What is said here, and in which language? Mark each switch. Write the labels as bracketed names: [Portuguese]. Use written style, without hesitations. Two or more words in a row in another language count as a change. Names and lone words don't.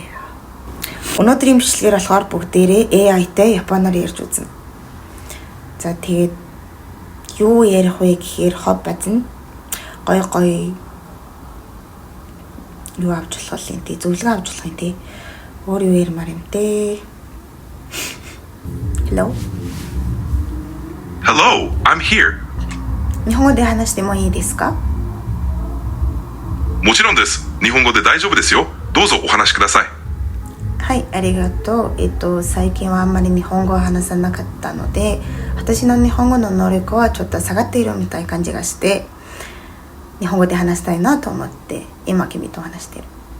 [Mongolian] Өнөөдрийн бичлэгээр болохоор бүгдээрээ AI-тай японоор ярьж үзнэ. За тэгээд юу ярих вэ гэхээр хоб базна. Гой юу авч болох юм те, зөвлөгөө авч болох юм те. Өөр юу ярмаар юм те. [English] Hello. Hello, I'm here. [Japanese] 日本語で話してもいいですか？もちろんです。日本語で大丈夫ですよ。どうぞお話しください。はい、ありがとう。最近はあんまり日本語を話さなかったので、私の日本語の能力はちょっと下がっているみたいな感じがして、日本語で話したいなと思って、今君と話してる。